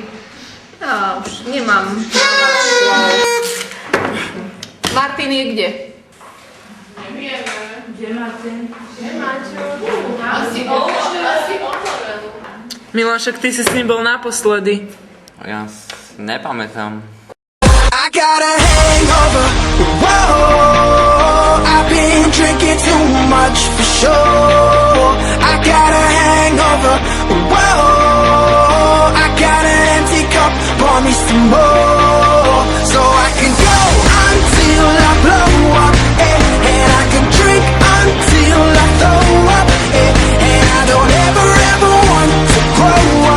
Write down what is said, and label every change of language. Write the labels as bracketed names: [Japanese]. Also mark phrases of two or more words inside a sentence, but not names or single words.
[Slovak] Ja už nemám slov. Martin je kde? Milan, však ty si s ním bol naposledy. Ja nepamätám. [English] I got a hangover. Whoa, I've been drinking too much for sure. I got a hangover. Whoa, I got an empty cup. Pour me some more, so I can go until I blow up, and I can drink until I throw up, and I don't ever want to grow up.